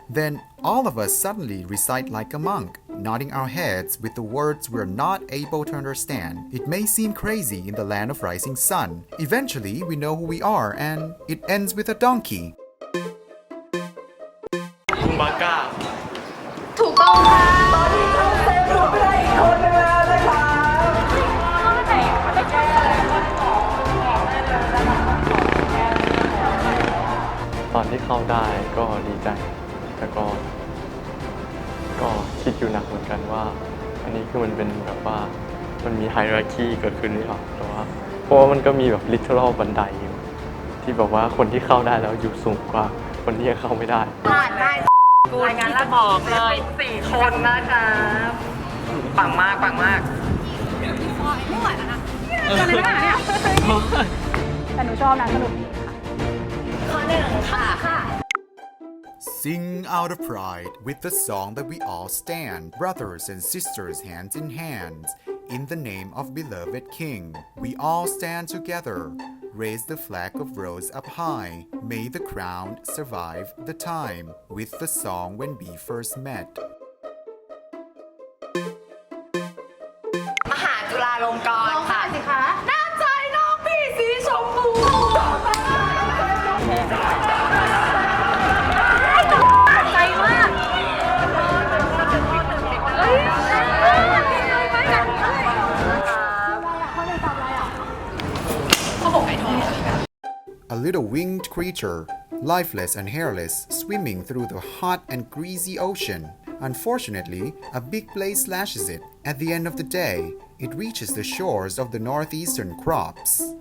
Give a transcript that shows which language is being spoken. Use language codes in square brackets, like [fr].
[en] Then all of us suddenly recite like a monk, nodding our heads with the words we're not able to understand. It may seem crazy in the land of rising sun. Eventually, we know who we are, and it ends with a donkey. [th] คุมบาก้า ถูกต้องค่ะ ตอนนี้เข้าเซฟรูมไปได้อีกคนนึงแล้วนะคะ ข้อไหนไม่แก้เลยข้อ2บอกได้เลยนะคะ ตอนที่เข้าได้ก็ดีใจ แต่ก็คิดอยู่หนักเหมือนกันว่า อันนี้คือมันเป็นแบบว่ามันมีไฮรักีเกิดขึ้นหรือเปล่าแต่ว่าเพราะว่ามันก็มีแบบ literal บันไดอยู่ที่แบบว่าคนที่เข้าได้แล้วอยู่สูงกว่าคนที่ยังเข้าไม่ได้ ผ่านได้ กูรายงานแล้วบอกเลย4 คนนะคะปังมากปังมาก ไม่ไหวแล้วนะตอนนี้ไม่ไหวเนี่ยแต่หนูชอบนะสนุกดีค่ะ [en] Sing out of pride with the song that we all stand, brothers and sisters, hands in hand. In the name of beloved King, we all stand together. Raise the flag of rose up high. May the crown survive the time. With the song when we first met. [th] มหาจุฬาลงกรณ์ค่ะสิคะน้ำใจน้องพี่สีชมพูใจมากเอ้ยไปกันเขาบอกไก่ทอง [en] A little winged creature, lifeless and hairless, swimming through the hot and greasy ocean. Unfortunately, a big blade slashes it. At the end of the day, it reaches the shores of the northeastern crops.